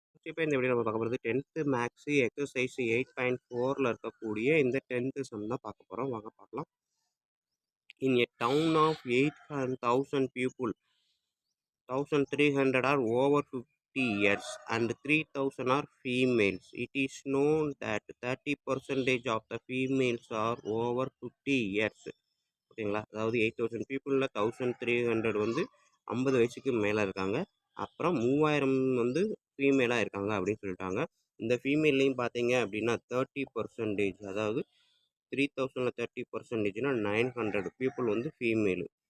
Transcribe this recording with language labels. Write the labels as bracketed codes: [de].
[ta] இப்போ இந்த வீடியோ நம்ம பார்க்க போகிறது 10th மேக்ஸு எக்ஸசைஸ் 8.4ல் இருக்கக்கூடிய இந்த 10th சம் தான் பார்க்க போகிறோம். வாங்க பார்க்கலாம். [en] In a town of 8,000 people 1,300 are over 50 years and 3,000 are females. It is known that 30% of the females are over 50 years. [ta] ஓகேங்களா? அதாவது 8,000 பீப்புளில் 1,300 வந்து 50 வயசுக்கு மேலே இருக்காங்க. அப்புறம் 3000 வந்து ஃபீமேலாக இருக்காங்க அப்படின்னு சொல்லிட்டாங்க. இந்த ஃபீமேல்லையும் பார்த்தீங்க அப்படின்னா 30%, அதாவது 3,000ல் 30%னா 900 பீப்புள் வந்து ஃபீமேலு.